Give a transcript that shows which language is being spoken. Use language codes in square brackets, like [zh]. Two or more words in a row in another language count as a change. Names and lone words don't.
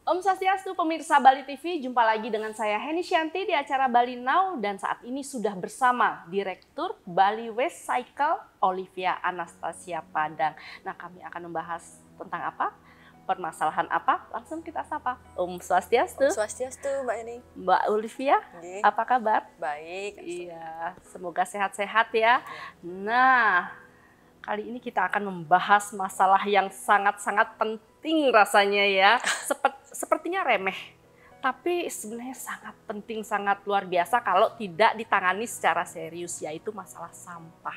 [id] Swastiastu pemirsa Bali TV, jumpa lagi dengan saya Heni Shanti di acara Bali Now dan saat ini sudah bersama Direktur Bali Waste Cycle Olivia Anastasia Padang. Nah, kami akan membahas tentang apa? Permasalahan apa? Langsung kita sapa. Swastiastu. Swastiastu, Mbak Heni. Mbak Olivia, apa kabar? Baik. Iya, semoga sehat-sehat ya. Nah, kali ini kita akan membahas masalah yang sangat-sangat penting rasanya ya. Sepertinya remeh, tapi sebenarnya sangat penting, sangat luar biasa kalau tidak ditangani secara serius, yaitu masalah sampah.